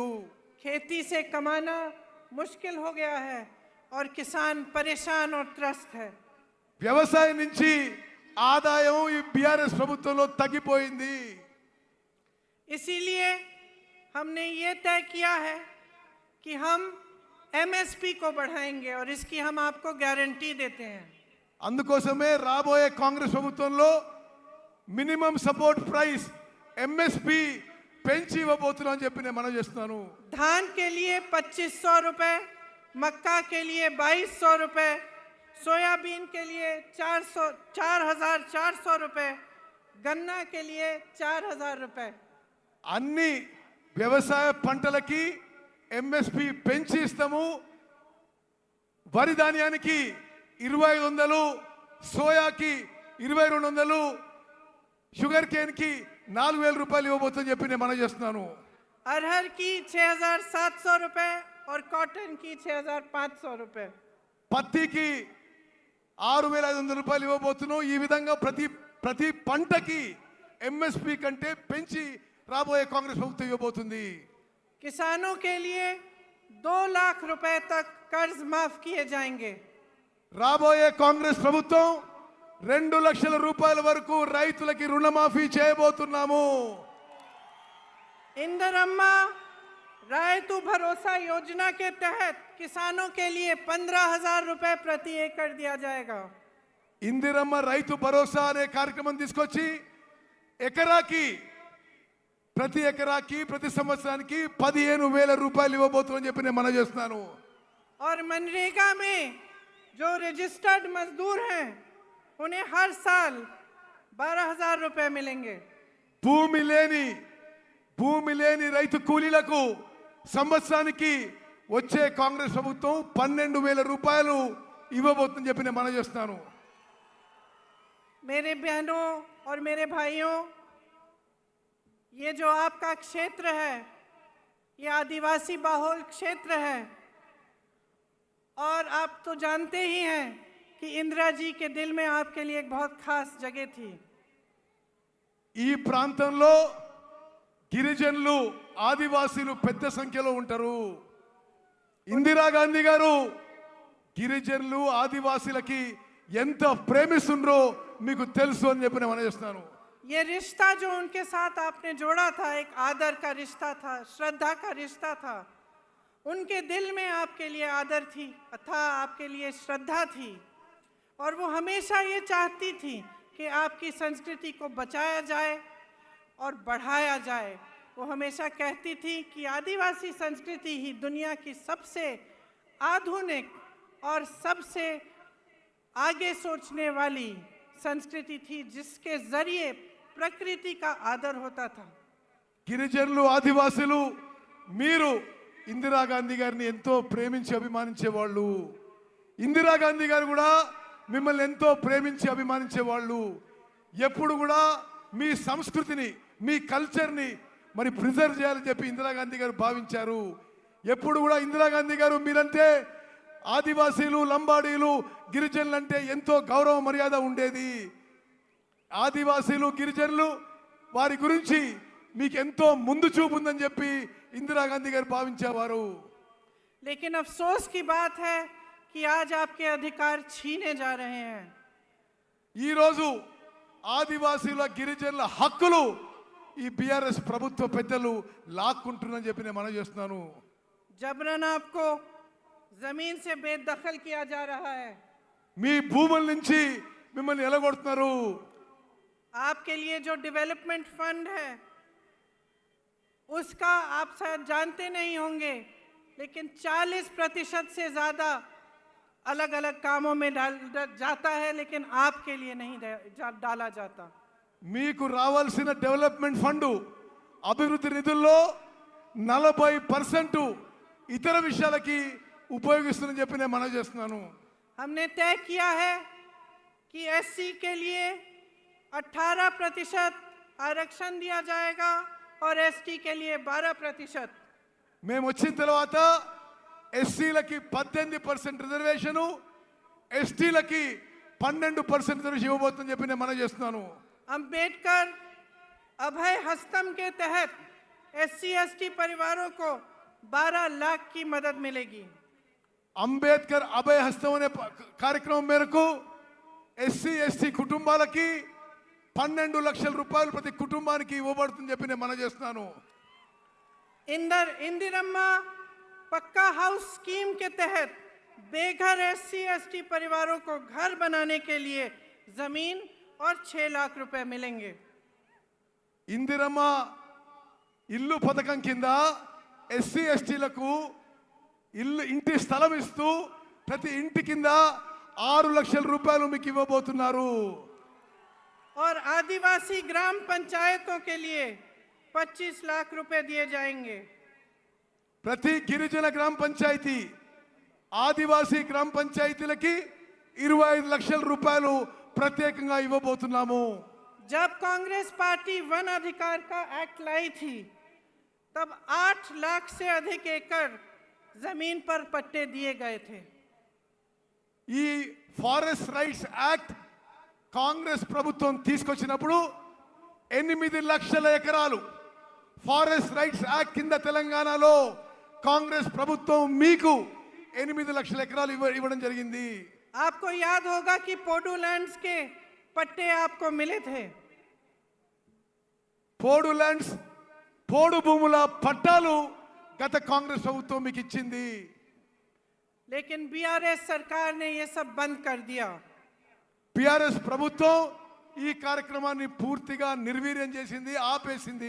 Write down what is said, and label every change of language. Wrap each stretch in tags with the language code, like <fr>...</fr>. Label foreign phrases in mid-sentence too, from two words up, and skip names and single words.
<hi>खेती से कमाना मुश्किल हो गया है और किसान परेशान और त्रस्त है।</hi> <te>వ్యవసాయం నుంచి ఆదాయం ఈ బీఆర్ఎస్ ప్రభుత్వంలో తగ్గిపోయింది.</te> <hi>इसीलिए हमने ये तय किया है कि हम एमएसपी को बढ़ाएंगे और इसकी हम आपको गारंटी देते हैं।</hi> <te>అందుకోసమే రాబోయే కాంగ్రెస్ ప్రభుత్వంలో</te> <en>minimum support price</en> <te>ఎంఎస్పి పెంచి ఇవ్వబోతున్నాం అని చెప్పి నేను మనవి చేస్తున్నాను.</te> <hi>धान के लिए 2,500 रुपए, मक्का के लिए 2,200 रुपए, सोयाबीन के लिए 4,400 रुपए, गन्ना के लिए 4,000 रुपए।</hi> <te>అన్ని వ్యవసాయ పంటలకి ఎంఎస్పి పెంచి ఇస్తాము. వరి ధాన్యానికి 2,500, సోయాకి 2,200,</te> <en>sugar cane</en> <te>కి 4,000 రూపాయలు ఇవ్వబోతుందని చెప్పి నేను మనవి చేస్తున్నాను.</te> <hi>अरहर की 6,700 रुपए और कॉटन की 6,500 रुपए।</hi> <te>పత్తికి 6,500 రూపాయలు ఇవ్వబోతున్నాం. ఈ విధంగా ప్రతి పంటకి ఎంఎస్పి కంటే పెంచి రాబోయే కాంగ్రెస్ ప్రభుత్వం ఇవ్వబోతుంది.</te> <hi>किसानों के लिए 2 लाख रुपए तक कर्ज माफ किए जाएंगे।</hi> <te>రాబోయే కాంగ్రెస్ ప్రభుత్వం 2 లక్షల రూపాయల వరకు రైతులకి రుణమాఫీ చేయబోతున్నాము.</te> <hi>इंदिरम्मा रायतु भरोसा योजना के तहत किसानों के लिए 15,000 रुपए प्रति एकड़ दिया जाएगा।</hi> <te>ఇందిరమ్మ రైతు భరోసా అనే కార్యక్రమం తీసుకొచ్చి ప్రతి ఎకరాకి ప్రతి సంవత్సరానికి 15,000 రూపాయలు ఇవ్వబోతున్నామని చెప్పి నేను మనవి చేస్తున్నాను.</te> <hi>और मनरेगा में जो रजिस्टर्ड मजदूर हैं उन्हें हर साल 12,000 रुपए मिलेंगे।</hi> <te>భూమి లేని రైతు కూలీలకు సంవత్సరానికి వచ్చే కాంగ్రెస్ ప్రభుత్వం 12,000 రూపాయలు ఇవ్వబోతుందని చెప్పి నేను మనవి చేస్తున్నాను.</te> <hi>मेरे बहनों और मेरे भाइयों, ये जो आपका क्षेत्र है ये आदिवासी बहुल क्षेत्र है और आप तो जानते ही हैं कि इंदिरा जी के दिल में आपके लिए एक बहुत खास जगह थी।</hi> <te>ఈ ప్రాంతంలో గిరిజనులు ఆదివాసీలు పెద్ద సంఖ్యలో ఉంటారు. ఇందిరాగాంధీ గారు గిరిజనులు ఆదివాసీలకి ఎంత ప్రేమిస్తుండ్రో మీకు తెలుసు అని చెప్పి నేను మనచేస్తున్నాను.</te> <hi>ये रिश्ता जो उनके साथ आपने जोड़ा था एक आदर का रिश्ता था, श्रद्धा का रिश्ता था. उनके दिल में आपके लिए आदर थी था, आपके लिए श्रद्धा थी और वो हमेशा ये चाहती थी कि आपकी संस्कृति को बचाया जाए और बढ़ाया जाए. वो हमेशा कहती थी कि आदिवासी संस्कृति ही दुनिया की सबसे आधुनिक और सबसे आगे सोचने वाली संस्कृति थी जिसके जरिए प्रकृति का आदर होता था.</hi> <te>గిరిజనులు ఆదివాసీలు మీరు ఇందిరాగాంధీ గారిని ఎంతో ప్రేమించి అభిమానించేవాళ్ళు. ఇందిరాగాంధీ గారు కూడా మిమ్మల్ని ఎంతో ప్రేమించి అభిమానించేవాళ్ళు. ఎప్పుడు కూడా మీ సంస్కృతిని మీ కల్చర్ని మరి ప్రిజర్వ్ చేయాలని చెప్పి ఇందిరాగాంధీ గారు భావించారు. ఎప్పుడు కూడా ఇందిరాగాంధీ గారు మీరంటే ఆదివాసీలు లంబాడీలు గిరిజనులు అంటే ఎంతో గౌరవ మర్యాద ఉండేది. ఆదివాసీలు గిరిజనులు వారి గురించి మీకు ఎంతో ముందు చూపు ఉందని చెప్పి ఇందిరాగాంధీ గారు భావించేవారు.</te> <hi>लेकिन अफसोस की बात है कि आज आपके अधिकार छीने जा रहे हैं.</hi> <te>ఈ రోజు ఆదివాసీల గిరిజనుల హక్కులు ఈ బీఆర్ఎస్ ప్రభుత్వ పెద్దలు లాక్కుంటున్నారని చెప్పి నేను మనవి చేస్తున్నాను.</te> <hi>जबरन आपको जमीन से बेदखल किया जा रहा है.</hi> <te>మీ భూముల నుంచి మిమ్మల్ని ఎలగొడుతున్నారు.</te> <hi>आपके लिए जो</hi> <en>development fund</en> <hi>है उसका आप शायद जानते नहीं होंगे, लेकिन 40% से ज़्यादा अलग अलग कामों में जाता है, लेकिन आपके लिए नहीं डाला जाता.</hi> <te>మీకు రావాల్సిన</te> <en>development fund</en> <te>అభివృద్ధి నిధుల్లో 40% ఇతర విషయాలకి ఉపయోగిస్తుందని చెప్పి నేను మనవి చేస్తున్నాను.</te> <hi>हमने तय किया है कि एससी के लिए 18% आरक्षण दिया जाएगा और एसटी के लिए 12%.</hi> <te>మేము వచ్చిన తర్వాత ఎస్సీలకి 18% రిజర్వేషను, ఎస్టీలకి 12% రిజర్వేషన్ ఇవ్వబోతుందని చెప్పి నేను మనవి చేస్తున్నాను.</te> <hi>अंबेडकर अभय हस्तम के तहत एससी एसटी परिवारों को 12 लाख की मदद मिलेगी.</hi> <te>అంబేద్కర్ అభయ హస్తం అనే కార్యక్రమం మేరకు ఎస్సీ ఎస్టీ కుటుంబాలకి 12 లక్షల రూపాయలు ప్రతి కుటుంబానికి ఇవ్వబడుతుందని చెప్పి నేను మనవి చేస్తున్నాను.</te> <hi>इंदिरम्मा पक्का हाउस स्कीम के तहत बेघर एससी एसटी परिवारों को घर बनाने के लिए जमीन और 6 लाख रुपए मिलेंगे.</hi> <te>ఇందిరమ్మ ఇల్లు పథకం కింద ఎస్సీ ఎస్టీలకు ఇంటి స్థలం ఇస్తూ ప్రతి ఇంటి కింద 6 లక్షల రూపాయలు మీకు ఇవ్వబోతున్నారు.</te> <hi>और आदिवासी ग्राम पंचायतों के लिए 25 लाख रुपए दिए जाएंगे.</hi> <te>ప్రతి గిరిజన గ్రామ పంచాయతీ ఆదివాసీ గ్రామ పంచాయతీలకి 25 లక్షల రూపాయలు ప్రత్యేకంగా ఇవ్వబోతున్నాము.</te> <hi>जब कांग्रेस पार्टी वन अधिकार का एक्ट लाई थी तब 8 लाख से अधिक एकड़ जमीन पर पट्टे दिए गए थे.</hi> <te>ఈ</te> <en>forest rights act</en> <te>కాంగ్రెస్ ప్రభుత్వం తీసుకొచ్చినప్పుడు 8 లక్షల ఎకరాలు</te> <en>forest rights act</en> <te>కింద తెలంగాణలో కాంగ్రెస్ ప్రభుత్వం మీకు 8 లక్షల ఎకరాలు ఇవ్వడం జరిగింది.</te> <hi>आपको याद होगा कि पोडू लैंड्स के पट्टे आपको मिले थे.</hi> <te>పోడు ల్యాండ్స్ పోడు భూముల పట్టాలు గత కాంగ్రెస్ ప్రభుత్వం మీకు ఇచ్చింది.</te> <hi>लेकिन बीआरएस सरकार ने ये सब बंद कर दिया.</hi> <te>బీఆర్ఎస్ ప్రభుత్వం ఈ కార్యక్రమాన్ని పూర్తిగా నిర్వీర్యం చేసింది, ఆపేసింది.</te>